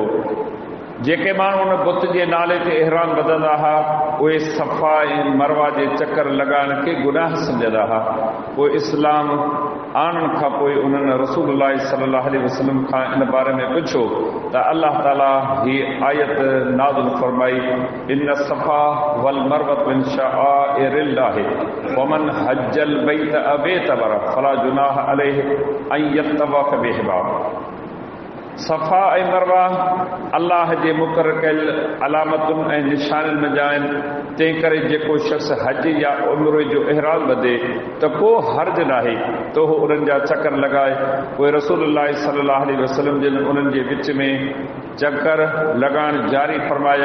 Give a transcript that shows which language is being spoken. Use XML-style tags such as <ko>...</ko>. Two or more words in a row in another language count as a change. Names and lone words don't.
<sd>जेके माण्हू उन बुत जे नाले ते इहराम ॿधंदा हुआ उहे सफ़ा ऐं मरवा जे चकर लॻाइण खे गुनाह सम्झंदा हुआ। पोइ इस्लाम आणण खां पोइ उन्हनि</sd> <ar>رسول الله صلى الله عليه وسلم</ar> <sd>खां इन बारे में पुछो त अल्लाह ताला हीअ आयत नाज़िल फरमाई</sd> <ar>إن الصفا والمروة من شعائر الله ومن حج البيت أو اعتمر فلا جناح عليه أن يطوف بهما.</ar> <sd>सफ़ा ऐं मरवा अल्लाह जे मुक़रर कयल अलामतुनि ऐं निशाननि में जा आहिनि। तंहिं करे जेको शख़्स हज या उम्रे जो इहराम ॿधे त को हर्ज नाहे त उहो उन्हनि जा चकर लॻाए। पोइ</sd> <ar>رسول الله صلى الله عليه وسلم</ar> <sd>जिन उन्हनि जे विच में चकर लॻाइण जारी फरमाया।</sd>